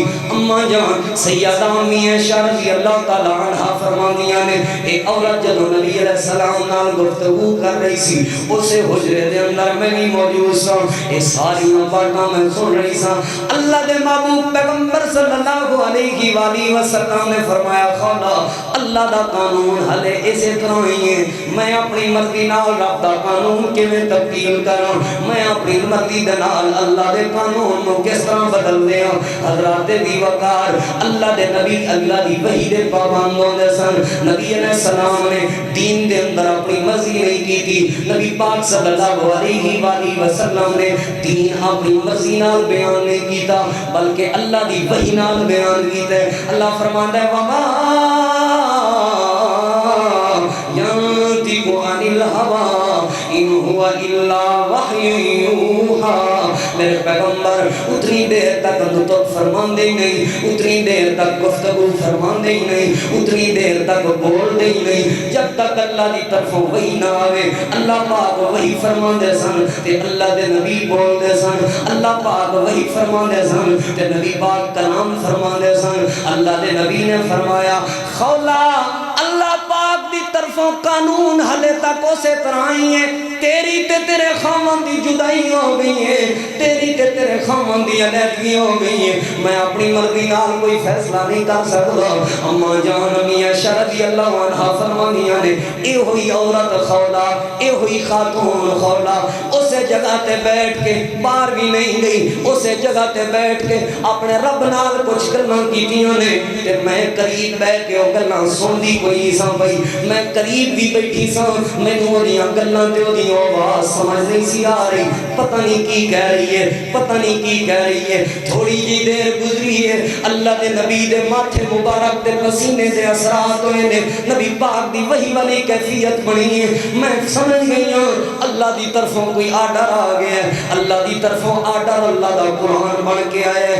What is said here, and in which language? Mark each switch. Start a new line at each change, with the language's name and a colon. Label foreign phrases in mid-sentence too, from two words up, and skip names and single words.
Punjabi: اماں جان سیدہ امی عائشہ
Arabic: رضی اللہ تعالی عنہا
Punjabi: فرماندیاں نے اے عورت جدوں نبی علیہ السلام نال گفتگو کر رہی سی، اسے حجرے دے اندر میں بھی موجود سا، اے ساری باتاں میں سن رہی سا. اللہ دے محبوب پیغمبر
Arabic: صلی اللہ علیہ وآلہ وسلم
Punjabi: نے فرمایا خولہ اللہ دا قانون ہلے اسی طرح ہی ہے، میں اپنی مرضی نال رب دا قانون کیویں تبدیل کراں، میں اپنی مرضی دے نال اللہ دے قانون نو کس طرح بدل دیاں. حضرات دی وقار اللہ دے نبی اللہ دی وحی دے پابند ہوندے سن. نبی
Arabic: علیہ السلام
Punjabi: نے دین دے اندر اپنی مرضی نہیں کی تھی. نبی پاک
Arabic: صلی اللہ علیہ وآلہ وسلم
Punjabi: نے دین اپنی مرضی نال بیان نہیں کیتا بلکہ اللہ دی وحی نال بیان کیتا ہے. اللہ فرماندا ہے
Arabic: وما ينطق عن الهوى ان هو الا وحی یوحا.
Punjabi: میرے پیغمبر اتنی دیر تک نطق فرماندے ہی نہیں، اتنی دیر تک گفتگو فرماندے ہی نہیں، اتنی دیر تک بول دے ہی نہیں جب تک اللہ دی طرفوں وحی نہ آوے. اللہ پاک وحی فرماندے سن تے اللہ دے نبی بول دے سن، اللہ پاک وحی فرماندے سن تے نبی پاک کلام فرماندے سن. اللہ دے نبی نے فرمایا خولا اللہ پاک دی طرفوں قانون حلے تک اسے طرح ہی ہے، تیری تے تیرے خامن دی جدائی ہو گئی ہے، تیری تے تیرے خامن دی علیحدگی ہو گئی ہے. میں اپنی مرضی نال کوئی فیصلہ نہیں کر سکتا. اما جان امی عائشہ
Arabic: رضی اللہ عنہا
Punjabi: فرمانیاں نے اے ہوئی عورت خولا، اے ہوئی خاتون خولا اسے جگہ تے بیٹھ کے باہر بھی نہیں گئی، اسے جگہ تے بیٹھ کے اپنے رب نال کچھ گلاں کیتیاں نے تے میں قریب بیٹھ کے او گلاں سندی کوئی سا بھئی، میں قریب بھی بیٹھی سا، مینوں اودیاں گلاں تے اودی آواز سمجھ نہیں سی آ رہی، پتہ نہیں کی کہہ رہی ہے، پتہ نہیں کی کہہ رہی ہے. تھوڑی جی دیر گزری ہے، اللہ دے نبی دے ماتھے مبارک تے پسینے دے اثرات ہوئے نے، نبی پاک دی وحی والی کیفیت بنی ہے.
Urdu: میں سمجھ گئی ہوں
Punjabi: اللہ دی طرفوں کوئی آرڈر آ گیا ہے، اللہ دی طرفوں آرڈر اللہ دا قرآن بن کے آیا ہے.